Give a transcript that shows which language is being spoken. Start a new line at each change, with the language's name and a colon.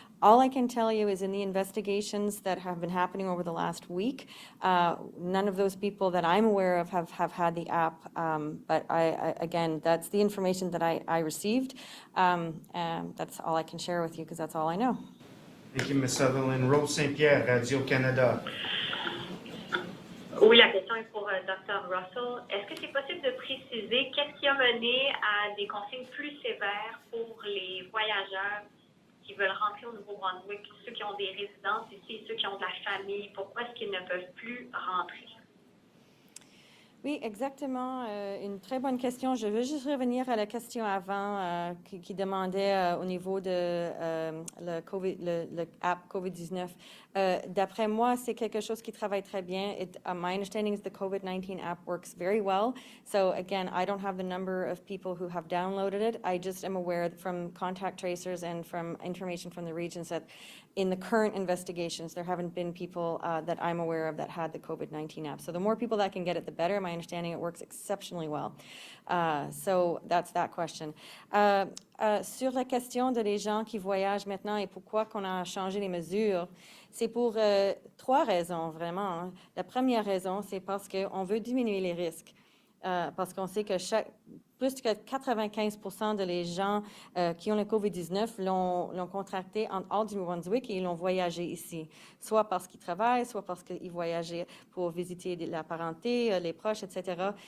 English: All I can tell you is in the investigations that have been happening over the last week, none of those people that I'm aware of have had the app, but again, that's the information that I received, and that's all I can share with you, because that's all I know. Thank you, Ms. Sutherland. Rose Saint-Pierre, Radio-Canada.
French: Oui, la question est pour Dr. Russell. Est-ce que c'est possible de préciser qu'est-ce qui a mené à des consignes plus sévères pour les voyageurs qui veulent rentrer au Nouveau-Brunswick, ceux qui ont des résidences ici, ceux qui ont de la famille? Pourquoi est-ce qu'ils ne peuvent plus rentrer? Oui, exactement. Une très bonne question. Je veux juste revenir à la question avant qui demandait au niveau de le app COVID-19. D'après moi, c'est quelque chose qui travaille très bien.
English: My understanding is the COVID-19 app works very well. So again, I don't have the number of people who have downloaded it. I just am aware from contact tracers and from information from the regions that in the current investigations, there haven't been people that I'm aware of that had the COVID-19 app. So the more people that can get it, the better. My understanding, it works exceptionally well. So that's that question.
French: Sur la question de les gens qui voyagent maintenant et pourquoi qu'on a changé les mesures, c'est pour trois raisons vraiment. Hein. La première raison, c'est parce qu'on veut diminuer les risques. Parce qu'on sait que plus que 95% de les gens qui ont le COVID-19 l'ont contracté en hors du Brunswick et ils l'ont voyagé ici, soit parce qu'ils travaillent, soit parce qu'ils voyageaient pour visiter la parenté, les proches, etc.